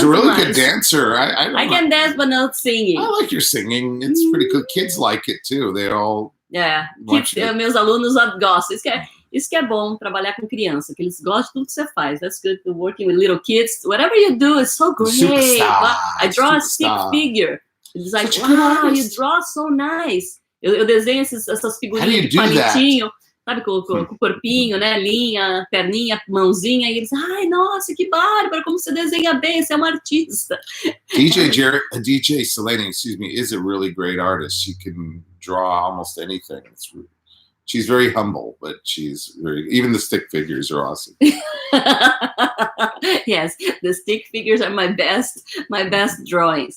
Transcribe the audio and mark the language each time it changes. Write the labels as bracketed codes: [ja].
[en] She's a really good dancer. I can dance, but not singing. I like your singing. It's pretty good. Kids like it too. They all. [pt] Yeah, meus alunos gostam. Isso que é bom, trabalhar com criança, que eles gostam de tudo que você faz. [en] That's good. Working with little kids. Whatever you do is so great. Superstar. I draw a stick figure. It's like, wow, you draw so nice. [pt] Eu desenho essas figurinhas de palitinho. Sabe, com o corpinho, né, linha, perninha, mãozinha, e eles, ai, nossa, que bárbaro, como você desenha bem, você é uma artista. [en] DJ Silene, excuse me, is a really great artist. She can draw almost anything. She's very humble, but even the stick figures are awesome. Yes, the stick figures are my best drawings.